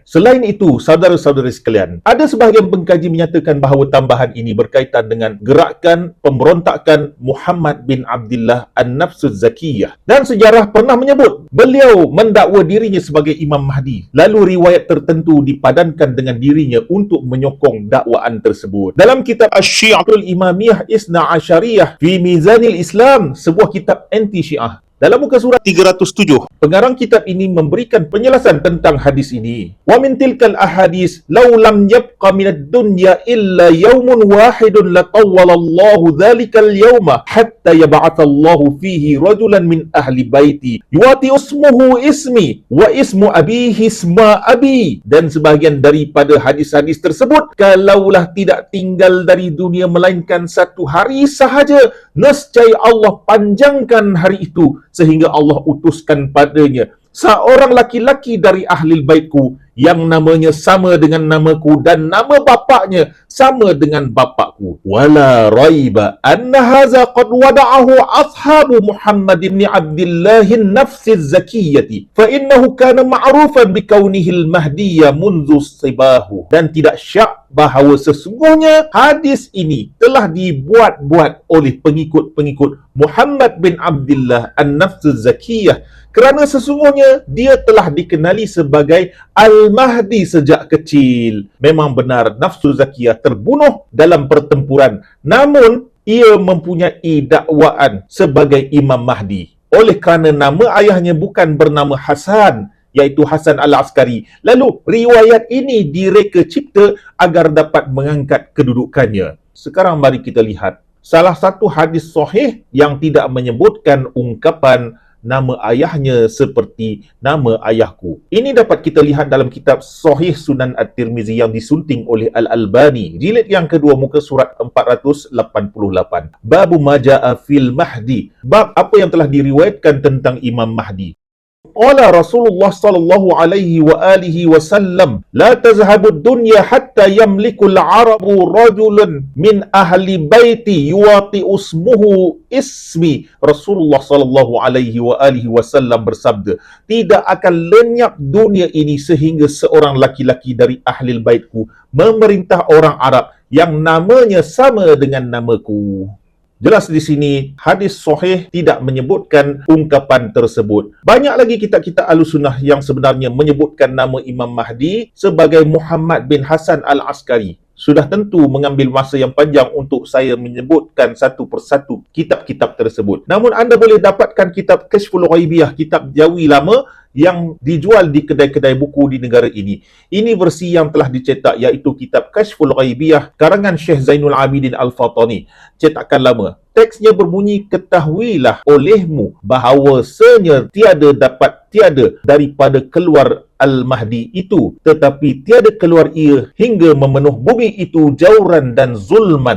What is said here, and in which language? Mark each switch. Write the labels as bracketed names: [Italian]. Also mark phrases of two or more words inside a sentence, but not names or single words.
[Malay] Selain itu, saudara-saudari sekalian, ada sebahagian pengkaji menyatakan bahawa tambahan ini berkaitan dengan gerakan pemberontakan Muhammad bin Abdullah An-Nafsuz Zakiyah, dan sejarah pernah menyebut beliau mendakwa dirinya sebagai Imam Mahdi, lalu riwayat tertentu dipadankan dengan dirinya untuk menyokong dakwaan tersebut. Dalam kitab Asy-Syi'atul Imamiyah Isna Asyariyah fi Mizanil Islam, sebuah kitab anti-Syiah, dalam muka surat 307, pengarang kitab ini memberikan penjelasan tentang hadis ini. [Arabic] ومن تلك الأحاديث لو لم يبق من الدنيا إلا يوم واحد لطول الله ذلك اليوم حتى يبعث الله فيه رجلا من أهل بيتي يواطئ اسمه اسمي واسم أبيه اسم أبي. [Malay] Dan sebahagian daripada hadis-hadis tersebut, kalaulah tidak tinggal dari dunia melainkan satu hari sahaja, nescaya Allah panjangkan hari itu sehingga Allah utuskan padanya seorang laki-laki dari ahli baitku yang namanya sama dengan namaku dan nama bapaknya sama dengan bapakku. [Arabic] ولا ريب أن هذا قد وضعه أصحاب محمد بن عبد الله النفس الزكية فإنه كان معروفا بكونه المهدي منذ صباه. [Malay] Dan tidak syak bahawa sesungguhnya hadis ini telah dibuat-buat oleh pengikut-pengikut Muhammad bin Abdullah an-nafs az-zakiyyah, kerana sesungguhnya dia telah dikenali sebagai Al-Mahdi sejak kecil. Memang benar nafsu zakiyah terbunuh dalam pertempuran, namun ia mempunyai dakwaan sebagai Imam Mahdi. Oleh kerana nama ayahnya bukan bernama Hasan, iaitu Hasan Al-Askari, lalu riwayat ini direka cipta agar dapat mengangkat kedudukannya. Sekarang mari kita lihat salah satu hadis sahih yang tidak menyebutkan ungkapan nama ayahnya seperti nama ayahku. Ini dapat kita lihat dalam kitab Sahih Sunan At-Tirmizi yang disunting oleh Al-Albani, jilid yang kedua muka surat 488. [Arabic] باب ما جاء في المهدي, [Malay] bab apa yang telah diriwayatkan tentang Imam Mahdi. [Arabic] قال رسول الله صلى الله عليه وآله وسلم لا تذهب الدنيا حتى يملك العرب رجلا من أهل بيتي يواطئ اسمه اسمي. [Malay] Rasulullah [Arabic] صلى الله عليه وآله وسلم [Malay] bersabda, tidak akan lenyap dunia ini sehingga seorang laki-laki dari ahli baitku memerintah orang Arab yang namanya sama dengan namaku. Jelas di sini hadis sahih tidak menyebutkan ungkapan tersebut. Banyak lagi kitab-kitab Ahlussunnah yang sebenarnya menyebutkan nama Imam Mahdi sebagai Muhammad bin Hasan Al-Askari. Sudah tentu mengambil masa yang panjang untuk saya menyebutkan satu persatu kitab-kitab tersebut. Namun anda boleh dapatkan kitab Kashful Ghaibiyah, kitab Jawi lama yang dijual di kedai-kedai buku di negara ini. Ini versi yang telah dicetak, iaitu kitab Kashful Ghaibiyah karangan Syekh Zainul Abidin Al-Fatani, cetakan lama. Teksnya berbunyi, ketahuilah olehmu bahawasanya tiada daripada keluar Al-Mahdi itu, tetapi tiada keluar ia hingga memenuh bumi itu jauran dan zulman.